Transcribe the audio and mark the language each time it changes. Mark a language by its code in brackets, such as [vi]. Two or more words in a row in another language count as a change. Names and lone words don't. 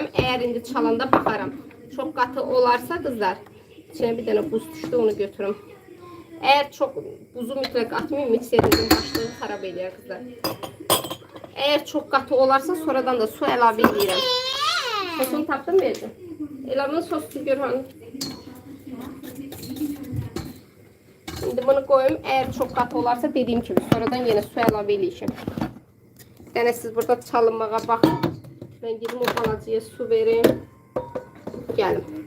[az] Əgər indi çalanda baxaram. Çox qatı olarsa qızlar, içine bir dənə buz düşdü, onu götürüm. [tr] Eğer çok [az] buzu mütləq atmayayım, mikserinizin başlığı xarab eləyər qızlar. [tr] Eğer çok katı olarsa sonradan da su [az] əlavə edirəm. Sosunu tapdım verdim. Elamın sosunu gör hanım. [tr] Şimdi bunu koyayım. Eğer çok katı olarsa dediğim gibi sonradan yine su [az] əlavə eləyəcəm. Bir dənə siz burada çalınmağa baxın. [tr] Ben gidip o balacıya su vereyim. [az] Gəlim.